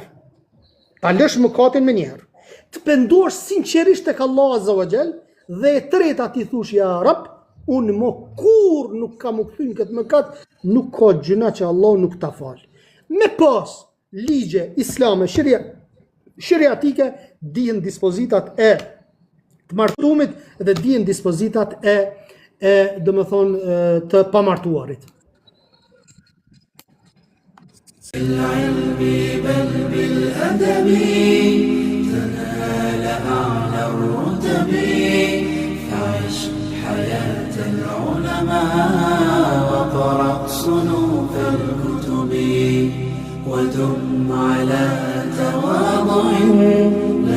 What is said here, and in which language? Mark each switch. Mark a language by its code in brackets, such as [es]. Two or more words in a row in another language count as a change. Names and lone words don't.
[sq] Ta lësh mëkatin me njëherë. Të pendosh sinqerisht tek Allah [ar] عز وجل [sq] dhe e treta ti thush [ar] يا رب, [sq] unë më kur nuk kam u kthy në këtë mëkat, nuk ka gjëna që Allah nuk ta fal. Me pas ligje islame, shariatike, dihen dispozitat e të martumit dhe dihen dispozitat e domethënë të pamartuarit. [ar] بالعلم بل بالأدب تنال أعلى الرتب فعش حياة العلماء وقرأ صنوف الكتب ودم على تواضع